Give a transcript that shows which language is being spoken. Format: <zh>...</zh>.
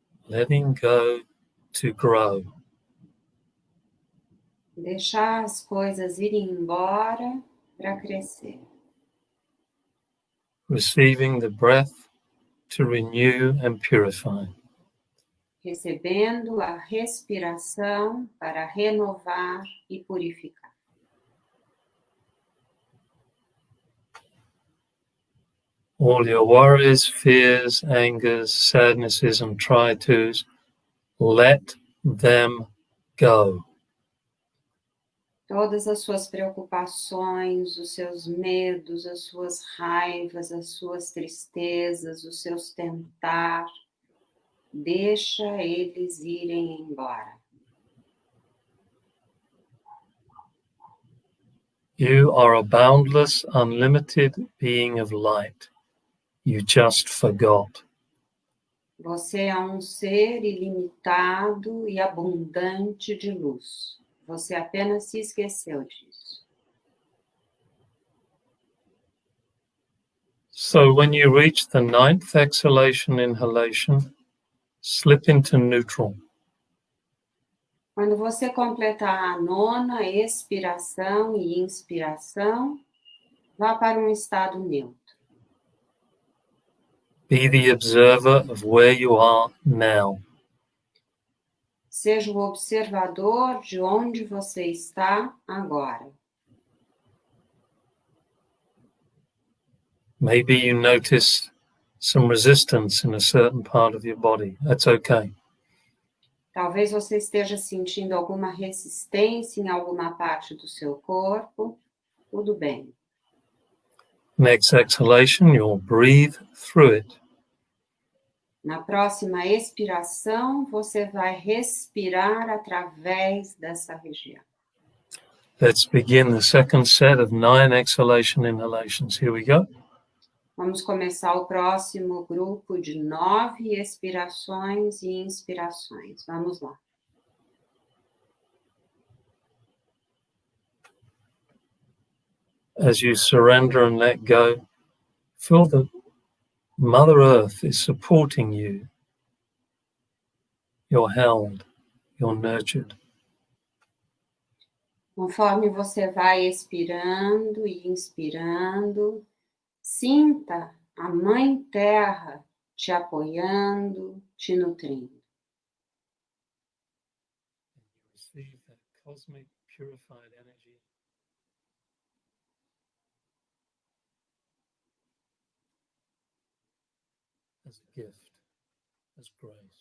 <en>Letting go to grow.</en> <pt>Deixar as coisas irem embora para crescer.</pt> <en>receiving the breath to renew and purify.</en> <pt>Recebendo a respiração para renovar e purificar.</pt> <en>All your worries, fears, angers, sadnesses, and try-tos, let them go.</en> <pt>Todas as suas preocupações, os seus medos, as suas raivas, as suas tristezas, os seus tentar, deixa eles irem embora.</pt> <en>You are a boundless, unlimited being of light. You just forgot.</en> <pt>Você é um ser ilimitado e abundante de luz. Você apenas se esqueceu disso.</pt> <en>So when you reach the 9th exhalation inhalation, slip into neutral.</en> <pt>Quando você completar a 9ª expiração e inspiração, vá para um estado neutro.</pt> <en>Be the observer of where you are now.</en> <pt>Seja o observador de onde você está agora.</pt> <en>Maybe you notice some resistance in a certain part of your body. That's okay.</en> <pt>Talvez você esteja sentindo alguma resistência em alguma parte do seu corpo. Tudo bem.</pt> <en>Next exhalation, you'll breathe through it.</en> <pt>Na próxima expiração, você vai respirar através dessa região.</pt> <en>Let's begin the second set of 9 exhalation inhalations. Here we go.</en> <pt>Vamos começar o próximo grupo de 9 expirações e inspirações. Vamos lá.</pt> <en>As you surrender and let go, feel that Mother Earth is supporting you. You're held, you're nurtured.</en> <pt>Conforme você vai expirando e inspirando, sinta a Mãe Terra te apoiando, te nutrindo.</pt> <en>Receive that cosmic purified energy as a gift, as grace.</en>